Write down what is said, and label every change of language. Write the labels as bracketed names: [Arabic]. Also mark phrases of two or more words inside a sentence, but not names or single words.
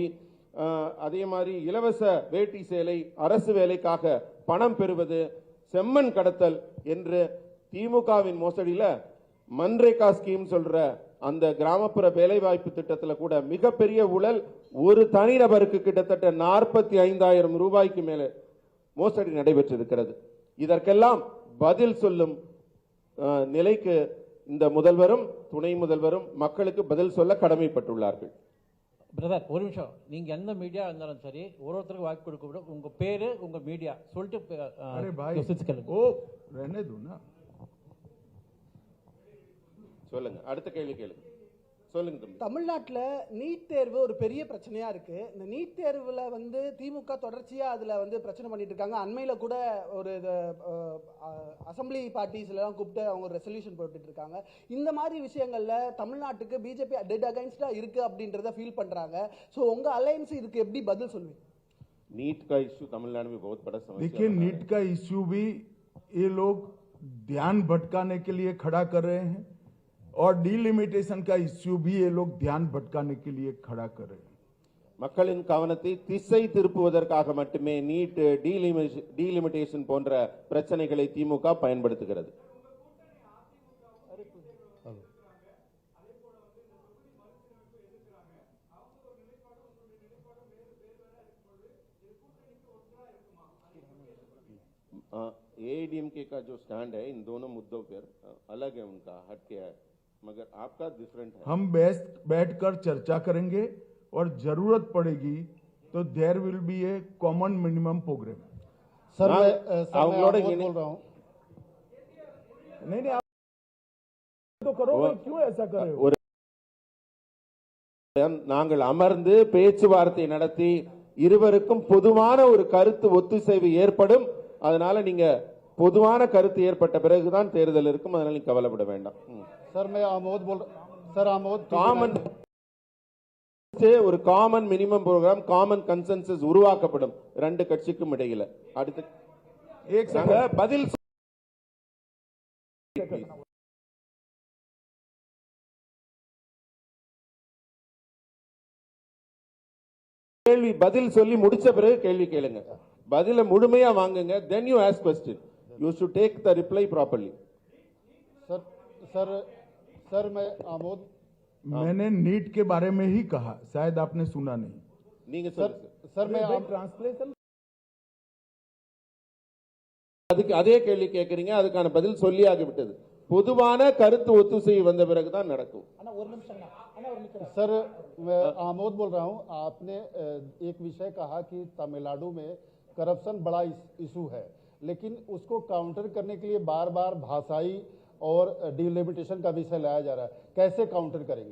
[Tamil] அதே மாதிரி இலவச வேட்டி சேலை, அரசு வேலைக்காக பணம் பெறுவது, செம்மண் கடத்தல் என்று திமுகவின் மோசடியில மன்ரேகா ஸ்கீம் சொல்ற அந்த கிராமப்புற வேலைவாய்ப்பு திட்டத்தில் கூட மிகப்பெரிய ஊழல், ஒரு தனிநபருக்கு கிட்டத்தட்ட 45,000 ரூபாய்க்கு மேலே மோசடி நடைபெற்றிருக்கிறது। இதற்கெல்லாம் பதில் சொல்லும் நிலைக்கு இந்த முதல்வரும் துணை முதல்வரும் மக்களுக்கு பதில் சொல்ல கடமைப்பட்டுள்ளார்கள்। பிரதர் ஒரு நிமிஷம், நீங்க எந்த மீடியா இருந்தாலும் சரி ஒருத்தருக்கு வாய்ப்பு கொடுக்க விட உங்க பேரு உங்க மீடியா சொல்லிட்டு [Hindi] रहने दो ना। [Tamil] சொல்லுங்க, அடுத்த கேள்வி கேளுங்க। சொல்லுங்க தம்பி। தமிழ்நாட்டில் நீட் தேர்வு ஒரு பெரிய பிரச்சனையா இருக்கு। இந்த நீட் தேர்வுல திமுக தொடர்ச்சியா அதுல பிரச்சனை பண்ணிட்டு இருக்காங்க। அண்மையில கூட ஒரு அசம்பிளி பார்ட்டிஸ்ல எல்லாம் கூப்பிட்டு அவங்க ஒரு ரெசல்யூஷன் போட்டுட்டு இருக்காங்க। இந்த மாதிரி விஷயங்கள்ல தமிழ்நாட்டுக்கு பிஜேபி [English] dead against [Tamil] இருக்கு அப்படின்றத ஃபீல் பண்றாங்க। सो உங்க அலையன்ஸ் இதுக்கு எப்படி பதில் சொல்வீங்க? [Hindi] नीट का इश्यू तमिलनाडु में बहुत बड़ा समस्या। देखिए, नीट का इश्यू भी ये लोग ध्यान भटकाने के लिए खड़ा कर रहे हैं और डीलिमिटेशन का इश्यू भी ये लोग ध्यान भटकाने के लिए खड़ा कर रहे हैं। [Tamil] மக்களின் கவனத்தை திசை திருப்புவதற்காக மட்டுமே நீட், டீலிமிட்டேஷன் போன்ற பிரச்சனைகளை திமுக பயன்படுத்துகிறது। [Hindi] एआईडीएमके का जो स्टैंड है इन दोनों मुद्दों पर अलग है, उनका हटके है, मगर आपका डिफरेंट है। हम बैठकर चर्चा करेंगे और जरूरत पड़ेगी तो [English] there will be a common minimum programme. [Hindi] सर मैं बोल रहा हूं। नहीं आप तो करो, क्यों ऐसा कर रहे हो? [Tamil] நாங்கள் அமர்ந்து பேச்சுவார்த்தை நடத்தி இருவருக்கும் பொதுவான ஒரு கருத்து ஒத்துசைவு ஏற்படும்। அதனால நீங்க பொதுவான கருத்து ஏற்பட்ட பிறகுதான் தேர்தல் இருக்கும், அதனால நீங்க கவலைப்பட வேண்டாம்। [Hindi] सर मैं आमोद बोल रहा सर आमोद [Tamil] காமன் ஒரு [English] common minimum programme, common consensus [Tamil] உருவாக்கப்படும் ரெண்டு கட்சிக்கும் இடையில। அடுத்து பதில் கேள்வி பதில் சொல்லி முடிச்ச பிறகு கேள்வி கேளுங்க, பதில முழுமையா வாங்குங்க, [English] then you ask question, you should take the reply properly। [Hindi] सर सर सर मैं आमोद मैंने नीट के बारे में ही कहा, शायद आपने सुना नहीं। सर मैं ट्रांसलेशन [Tamil] அதுக்கு அதே கேள்வி கேட்கறீங்க, அதுக்கான பதில் சொல்லியாகிவிட்டது. பொதுவான கருத்து ஒத்துசை வந்த பிறகுதான் நடக்கும். [Hindi] सर मैं आमोद बोल रहा हूं। आपने एक विषय कहा कि तमिलनाडु में करप्शन बड़ा इशू है, लेकिन उसको काउंटर करने के लिए बार बार भाषाई और डिलिमिटेशन का विषय लाया जा रहा है, कैसे काउंटर करेंगे?